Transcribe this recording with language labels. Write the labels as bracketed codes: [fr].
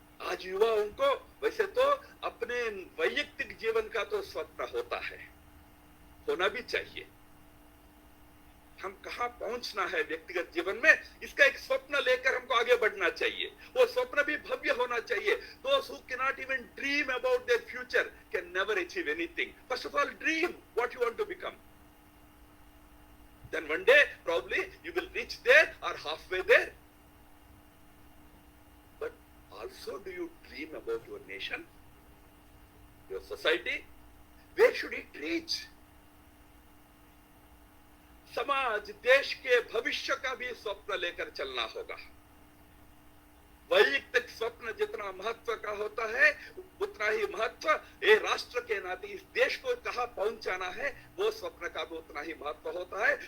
[hi] आज युवाओं को वैसे तो अपने वैयक्तिक जीवन का तो स्वप्न होता है, होना भी चाहिए। हम कहां पहुंचना है व्यक्तिगत जीवन में, इसका एक स्वप्न लेकर हमको आगे बढ़ना चाहिए। वो स्वप्न भी भव्य होना चाहिए। [en] Those who cannot even dream about their future can never achieve anything. First of all, dream what you want to become. Then one day, probably you will reach there or halfway there. But also, do you dream about your nation, your society? Where should it reach? [hi] समाज, देश के भविष्य का भी स्वप्न लेकर चलना होगा। वैयक्तिक स्वप्न जितना महत्व का होता है, उतना ही महत्व ये राष्ट्र के नाते इस देश को कहां पहुंचाना है, वो स्वप्न का भी उतना ही महत्व होता है।